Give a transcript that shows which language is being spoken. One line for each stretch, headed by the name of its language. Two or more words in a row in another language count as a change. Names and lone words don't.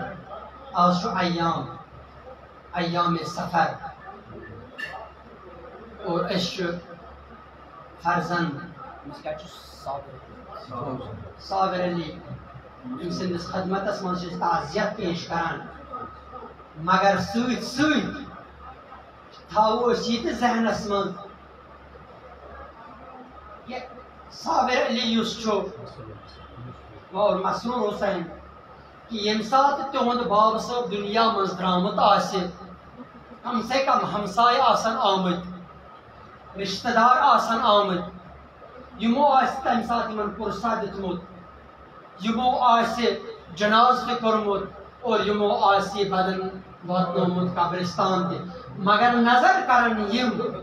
Kashmiri: آز چھُ ایام سفر اور أسۍ چھِ فرزند صابر علی أمۍ سٕنٛدِس خدمتس منٛز چھِ أسۍ تعزیت پیش کران مگر سۭتۍ سۭتۍ تھاوو أسۍ یہِ تہِ ذہنس منٛز کہ صابر علی یُس چھُ اور مسرور حسین کہ ییٚمہِ ساتہٕ تِہُنٛد بابہٕ صٲب دُنیا منٛز درٛامُت آسہِ کم سے کم ہمساے آسن آمٕتۍ رشتہٕ دار آسن آمٕتۍ یِمو آسہِ تمہِ ساتہٕ یِمن پُرسا دیُتمُت یِمو آسہِ جناز تہِ کوٚرمُت اور یِمو آسہِ یہِ بدن واتنومُت قبرستان تہِ مگر نظر کرن یِم